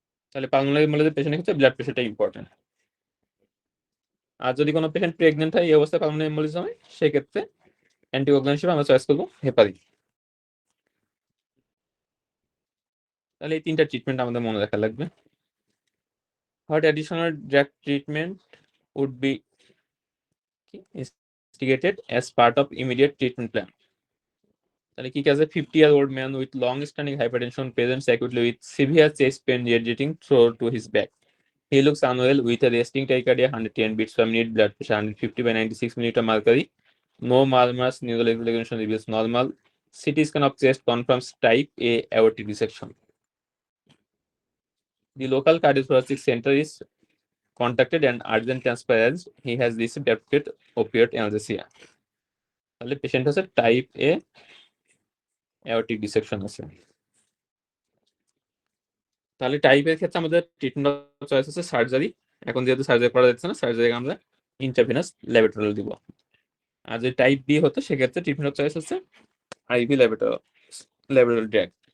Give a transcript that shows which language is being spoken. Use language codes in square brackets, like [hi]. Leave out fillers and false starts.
[bn] তাহলে pulmonary embolism পেশেন্টের ক্ষেত্রে ব্লাড প্রেশারটা ইম্পর্টেন্ট। আর যদি কোনো পেশেন্ট প্রেগনেন্ট হয় এই অবস্থায় পালমোনারি এম্বোলিজম হয়, সেক্ষেত্রে অ্যান্টিকোয়াগুলেন্ট হিসেবে আমরা চয়েস করবো হেপারিন। তাহলে এই তিনটা ট্রিটমেন্ট আমাদের মনে রাখা লাগবে। [en] What additional drug treatment would be instigated as part of immediate treatment plan? [bn] তাহলে কি কাজে [en] 50-year-old man with long-standing hypertension presents acutely with severe chest pain radiating through to his back. He looks unwell with a resting tachycardia, 110 beats per minute, blood pressure 150/96 millimeter mercury. No murmurs, neural examination reveals normal. CT scan of chest confirms type A aortic dissection. The local cardiothoracic center is contacted and urgent transfer as he has received acute opioid analgesia. [bn] তাহলে patient হচ্ছে type এ aortic dissection আছে। তাহলে টাইপের ক্ষেত্রে আমাদের treatment choice আছে surgery. এখন যেহেতু সার্জারি করা যাচ্ছে না, সার্জারি আমরা ইন্ট্রাভেনাস ল্যাবেটোরাল দিব। আর যদি টাইপ বি হতো সেক্ষেত্রে ট্রিটমেন্ট চয়েস হচ্ছে আইভি ল্যাবেটোরাল ড্রাগ।